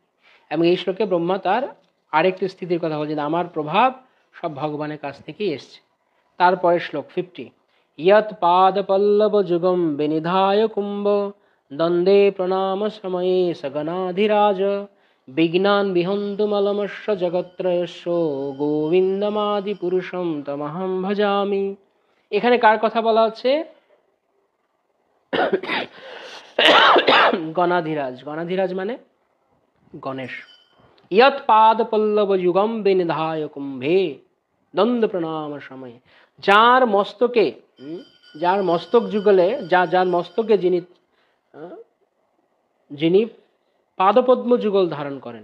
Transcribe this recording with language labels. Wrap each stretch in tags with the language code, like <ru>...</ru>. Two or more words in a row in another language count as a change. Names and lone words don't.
<bn>এবং এই শ্লোকে ব্রহ্মা তার আরেকটি স্থিতির কথা বলছেন, আমার প্রভাব সব ভগবানের কাছ থেকেই এসছে। তারপরে শ্লোক 50,</bn> <sa>ইয়ৎ পাদ পল্লব যুগম বিনিধায় কুম্ভ দ্বন্দ্বে প্রণাম সময়ে সগণাধিরাজ বিঘ্নান বিহন্তুমলমস্য জগত্রয়স্য গোবিন্দমাদি পুরুষম তমহম ভজামি।</sa> <bn>এখানে কার কথা বলা হচ্ছে? গণাধিরাজ। গণাধিরাজ মানে গণেশ।</bn> <sa>ইয়ৎ পাদ পল্লব যুগম বিনিধায় কুম্ভে দ্বন্দ্ব প্রণাম সময়ে,</sa> <bn>যার মস্তকে, যার মস্তক যুগলে, যার মস্তকে যিনি পাদপদ্ম যুগল ধারণ করেন।</bn>